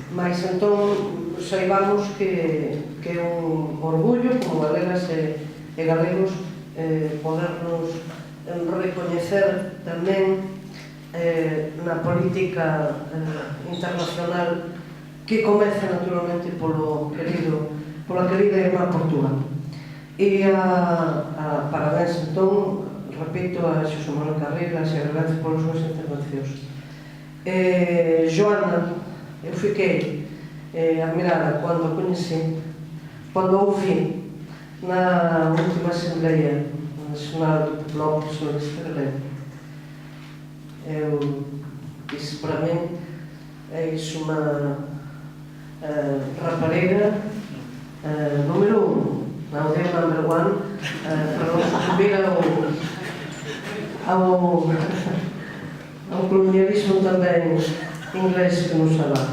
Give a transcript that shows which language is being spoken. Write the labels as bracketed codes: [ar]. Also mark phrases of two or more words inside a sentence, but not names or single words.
[gl] Mas entón saibamos que é un orgullo como galegas e galegos podernos recoñecer tamén na política internacional que comeza naturalmente pola querida irmá Portugal. E parabéns entón, repito, a Xosé Manuel Carriles e a Verbenza polas súas intervencións. Joana, [pt] eu fiquei admirada [gl] cando a coñeci, cando a ouvi na última Asamblea Nacional do Bloco Socialista Galego. [pt] Eu disse para mim, é isso uma rapariga número 1, não é number 1, para não sucumbir ao colonialismo também inglês que nos falava.